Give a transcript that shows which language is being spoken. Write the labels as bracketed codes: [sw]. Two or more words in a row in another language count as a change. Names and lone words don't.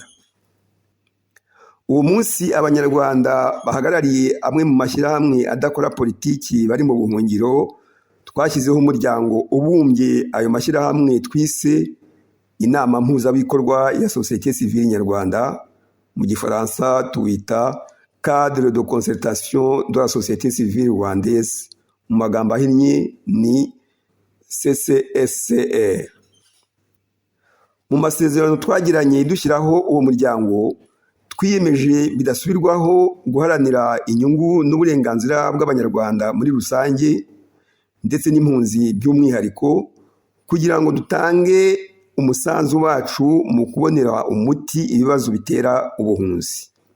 [rw] Uwo munsi abanyarwanda bahagarariye amwe mu mashyirahamwe adakora politiki bari mu buhungiro, twashyizeho umuryango ubumbye ayo mashyirahamwe twise inama mpuzabikorwa ya sosiyete sivile nyarwanda, mu gifaransa tuwita Cadre de concertation de la société civile rwandaise, mu magambo ahinnye ni CCSCR. Mu masezerano twagiranye dushyiraho uwo muryango, twiyemeje bidasubirwaho guharanira inyungu n'uburenganzira bw'abanyarwanda muri rusange ndetse n'impunzi by'umwihariko, kugira ngo dutange umusanzu wacu mu kubonera umuti ibibazo bitera ubuhunzi.